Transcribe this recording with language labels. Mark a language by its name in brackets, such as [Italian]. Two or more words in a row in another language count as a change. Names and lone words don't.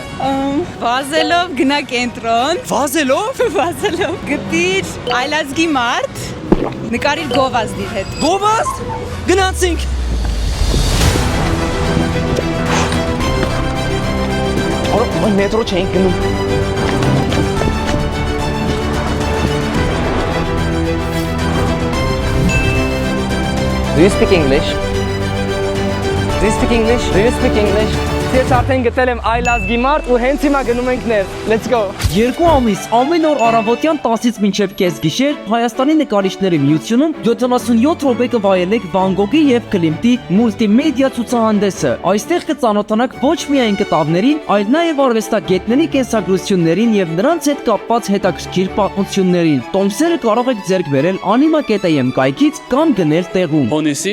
[Armenian] Վազելով գնա կենտրոն, Վազելով։ վազելով գտիր այլազգի մարդ, նկարիր գովազդի հետ։ Գովազդ։ Գնացինք։ Օր մետրո չենք գնում։ [English] Do you speak English? Do you speak English? Do you speak English? [Armenian] Ես արդեն գտել եմ այլազգի մարդ ու հենց հիմա գնում ենք ներս։ [English] Let's go։ [Armenian] 2 ամիս ամեն օր առավոտյան 10-ից մինչև կեսգիշեր Հայաստանի նկարիչների միությունում 77 րոպե կվայելեք Վան Գոգի եւ Կլիմտի մուլտիմեդիա ցուցահանդեսը։ Այստեղ կծանոթանաք ոչ միայն կտավներին, այլ նաեւ արվեստագետների կենսագրություններին եւ նրանց հետ կապված հետաքրքիր պատմություններին։ Տոմսերը կարող եք ձեռք բերել anima.am կայքից կամ գնել տեղում։